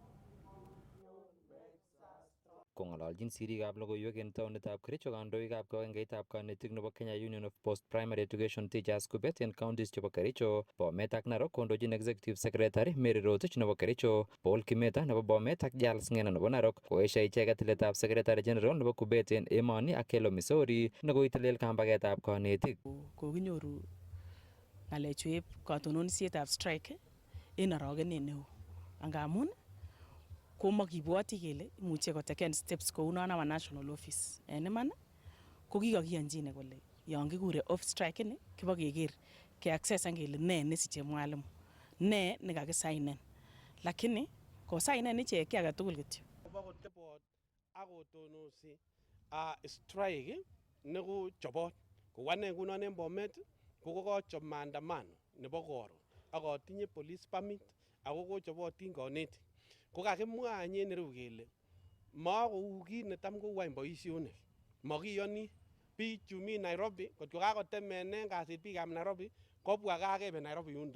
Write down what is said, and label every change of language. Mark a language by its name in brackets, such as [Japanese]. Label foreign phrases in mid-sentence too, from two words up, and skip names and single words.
[Kalenjin] Kong'ololjin sirikab logoiwek en taonitab Kericho kandoikab kibagengeitab kanetik nebo Kenya Union of Post Primary Education Teachers kupet en counties chebo Kericho, Bomet ak Narok kondochin [English] Executive Secretary [Kalenjin] Mary Rotich nebo Kericho, Paul Kimeta nebo Bomet ak Charles Ng'eno nebo Narok koesha icheket tiletab [English] Secretary General [Kalenjin] nebo Kupet en emoni ak Kelo Missouri nekoitelel kambagetab kanetik. Kokinyoru ng'alechueb katononisietab strike en orogenet neo ngamun komakibwoti kele imuche koteken steps kou non [English] our national office [Kalenjin] en iman ko kikakiyonjine kole yon kikure [English] off strike [Kalenjin] ni kibo keker ke accessan kele ne nesiche mwalimu ne nekakisainen lakini kosainen ichek ki age tugul kityo kobo tebot akotonosi strike neko chobot ko wane ngunon en Bomet ko kochob maandamano nebo koro akotinye [English] police permit [Kalenjin] ako kochobotin kanetik ko kakimwa anyen ireu kele makou kit netam kouai boisionik makiyoni biik chumi Nairobi kotko kakotemenen kasit biikab Nairobi kobwa kakebe Nairobi yundo.